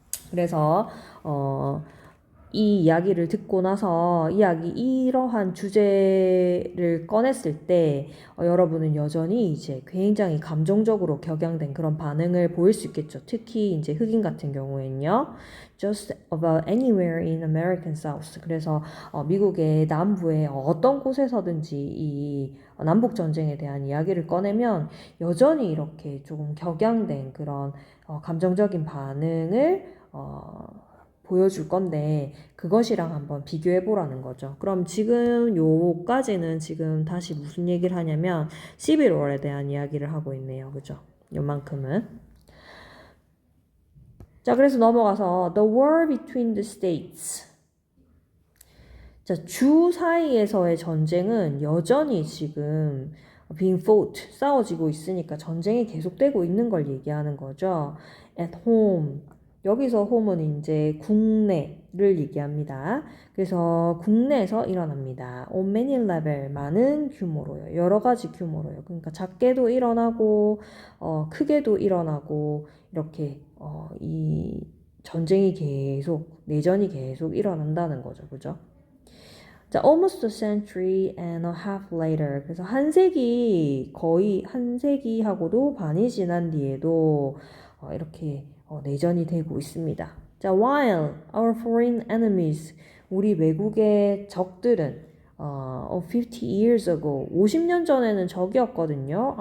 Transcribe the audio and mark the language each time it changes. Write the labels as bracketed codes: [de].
[ko] 그래서 이 이야기를 듣고 나서 이러한 주제를 꺼냈을 때 여러분은 여전히 이제 굉장히 감정적으로 격양된 그런 반응을 보일 수 있겠죠. 특히 이제 흑인 같은 경우에는요. [en] Just about anywhere in American South. [ko] 그래서 미국의 남부의 어떤 곳에서든지 이 남북 전쟁에 대한 이야기를 꺼내면 여전히 이렇게 조금 격양된 그런 감정적인 반응을 보여줄 건데 그것이랑 한번 비교해 보라는 거죠. 그럼 지금 요까지는 지금 다시 무슨 얘기를 하냐면 11월에 대한 이야기를 하고 있네요. 그죠? 요만큼은. 자, 그래서 넘어가서 The War Between the States. 자, 주 사이에서의 전쟁은 여전히 지금 [en] being fought, [ko] 싸워지고 있으니까 전쟁이 계속되고 있는 걸 얘기하는 거죠. [en] At home. [ko] 여기서 home은 이제 국내, 를 얘기합니다. 그래서 국내에서 일어납니다. [en] On many level, [ko] 많은 규모로요. 여러 가지 규모로요. 그러니까 작게도 일어나고, 크게도 일어나고, 이렇게, 이 전쟁이 계속, 내전이 계속 일어난다는 거죠. 그죠? [en] 자, almost a century and a half later. [ko] 그래서 거의 한 세기하고도 반이 지난 뒤에도 이렇게 내전이 되고 있습니다. [en] 자, while our foreign enemies, [ko] 우리 외국의 적들은 [en] 50 years ago, [ko] 50년 전에는 적이었거든요.